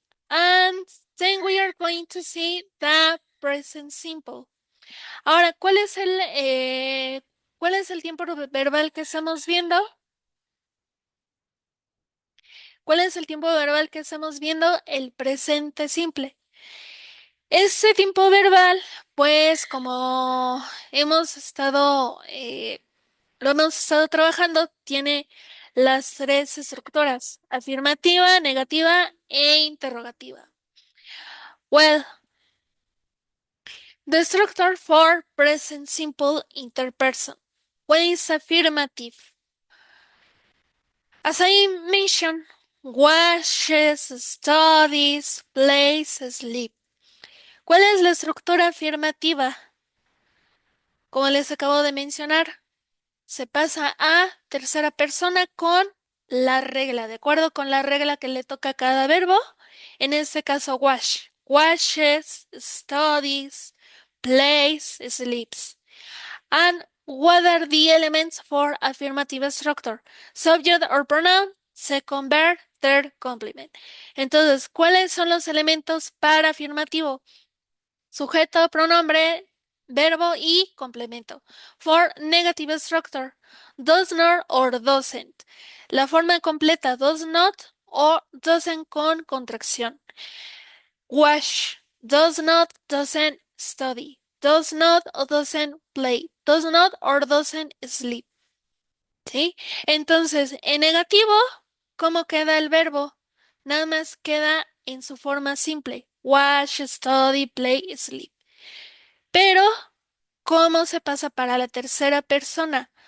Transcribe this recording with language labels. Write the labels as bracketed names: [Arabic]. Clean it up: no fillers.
[English] And then we are going to see the present simple. [Spanish] Ahora, ¿cuál es el tiempo verbal que estamos viendo? ¿Cuál es el tiempo verbal que estamos viendo? El presente simple. Ese tiempo verbal, pues como hemos estado, lo hemos estado trabajando, tiene las tres estructuras: afirmativa, negativa e interrogativa. [English] Well, the structure for present simple interperson. What is affirmative? As I mentioned, watches, studies, plays, sleep. [Spanish] ¿Cuál es la estructura afirmativa? Como les acabo de mencionar, se pasa a tercera persona con la regla, de acuerdo con la regla que le toca a cada verbo. En este caso, wash. [English] Washes, studies, plays, sleeps. And what are the elements for affirmative structure? Subject or pronoun, second verb, third complement. [Spanish] Entonces, ¿cuáles son los elementos para afirmativo? Sujeto, pronombre, verbo y complemento. [English] For negative structure, does not or doesn't. [Spanish] La forma completa, does not o doesn't con contracción. [English] Wash, does not, doesn't study. Does not or doesn't play. Does not or doesn't sleep. [Spanish] ¿Sí? Entonces, en negativo, ¿cómo queda el verbo? Nada más queda en su forma simple. [English] Wash, study, play, sleep. [Spanish] Pero, ¿cómo se pasa para la tercera persona?